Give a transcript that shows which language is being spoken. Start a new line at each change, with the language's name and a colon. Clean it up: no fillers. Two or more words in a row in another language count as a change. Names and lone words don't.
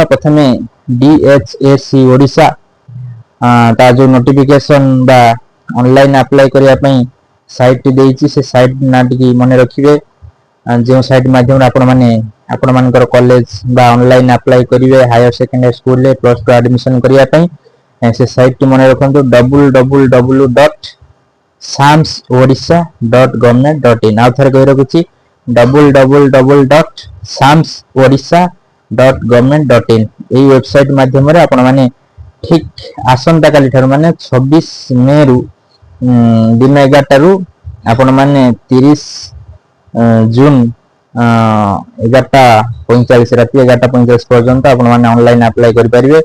Odia: ପ୍ରଥମେ DHSC ଓଡ଼ିଶା ତା ଯେଉଁ ନୋଟିଫିକେସନ୍ ବା
English: online apply
Odia: କରିବା ପାଇଁ ସାଇଟ୍ଟି ଦେଇଛି ସେ ସାଇଟ୍ ନାଁ ଟିକେ ମନେ ରଖିବେ। ଯେଉଁ ସାଇଟ୍ ମାଧ୍ୟମରେ ଆପଣମାନଙ୍କର କଲେଜ ବା
English: online apply
Odia: କରିବେ
English: higher secondary school
Odia: +2 ଆଡ଼ମିସନ୍ କରିବା ପାଇଁ ସେ ସାଇଟ୍ଟି ମନେ ରଖନ୍ତୁ www.samsodisha.government.in। ଆଉ ଥରେ କହି ରଖୁଛି www.samsodisha.government.in। ଏହି ୱେବସାଇଟ୍ ମାଧ୍ୟମରେ ଆପଣମାନେ ଠିକ୍ ଆସନ୍ତାକାଲି ଠାରୁ ମାନେ 26 ମେରୁ ଦିନ 11ଟାରୁ ଆପଣମାନେ 30 ଜୁନ୍ 11:45 ରାତି 11:45 ପର୍ଯ୍ୟନ୍ତ ଆପଣମାନେ
English: online apply
Odia: କରିପାରିବେ।